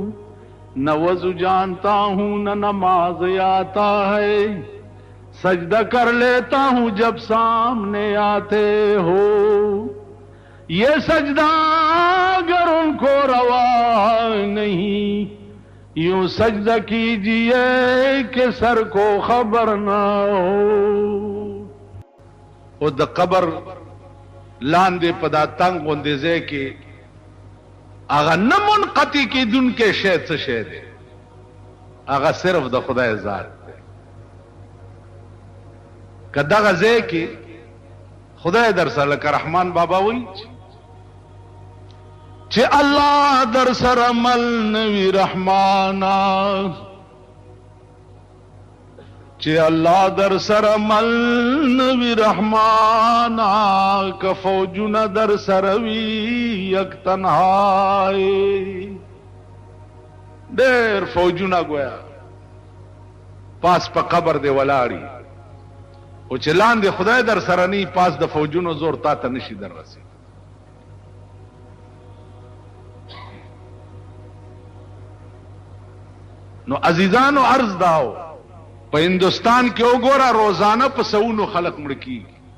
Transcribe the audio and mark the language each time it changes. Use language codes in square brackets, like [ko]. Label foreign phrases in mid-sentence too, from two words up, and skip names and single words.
[ur] نہ وضو جانتا ہوں نہ نماز آتا ہے سجدہ کر لیتا ہوں جب سامنے آتے ہو یہ سجدہ اگر ان کو روا نہیں یوں سجدہ کیجئے کہ سر کو خبر نہ ہو [ps] او د قبر لاندې پدا تنگ غوندې ځای کې هغه نه منقطع کېدونکی شی څه شی دی هغه صرف د خدای ذات دی که دغه ځای کې خدای در سره لکه رحمان بابا وایي چې الله در سره مل نوی رحمانا چې الله در سره مل نوی رحمانا که فوجونه در سره وي [fa] یک تنهایی [ps] ډېر فوجونه گویا پاس په قبر دی ولاړی او چې لاندې خدای در سره نی پاس د فوجونو زور تا ته نشي در رسی نو عزیزانو عرض داو په هندستان کې وګوره روزانه په سونو خلق مړ کیږي